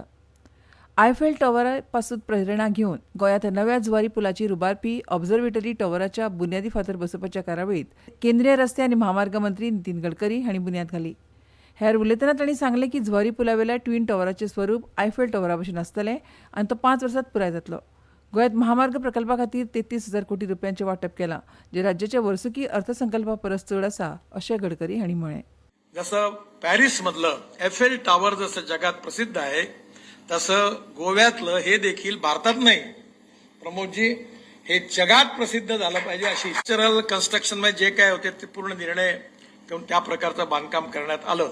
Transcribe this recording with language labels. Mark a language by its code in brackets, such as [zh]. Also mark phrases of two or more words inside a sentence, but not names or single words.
[kok] आयफेल टॉवरा पासून प्रेरणा घेवन गोंयांत नव्या जुवारी पुलाचेर उबारपी ऑब्झर्वेटरी टॉवराच्या बुन्यादी फातर बसोवपाच्या कार्यावळीत केंद्रीय रस्ते आनी म्हामार्ग मंत्री नितीन गडकरी हांणी बुन्याद घाली. हेर उलयतना तांणी सांगलें की जुवारी पुलावेल्या ट्वीन टॉवराचें स्वरूप आयफेल टॉवरा भशेन आसतलें आनी तो 5 वर्सांत पुराय जातलो. गोंयांत महामार्ग प्रकल्पा खातीर 33,000 कोटी रुपयांचें वांटप केलां, जे राज्याच्या वर्सुकी अर्थसंकल्पा परस चड आसा अशें गडकरी हांणी म्हळें. [mr] जसं पॅरिसमधलं एफेल टॉवर जसं जगात प्रसिद्ध आहे, तसं गोव्यातलं हे देखील भारतात नाही प्रमोदजी, हे जगात प्रसिद्ध झालं पाहिजे अशी [en] structural construction [mr] मध्ये जे काय होते ते पूर्ण निर्णय घेऊन त्या प्रकारचं बांधकाम करण्यात आलं.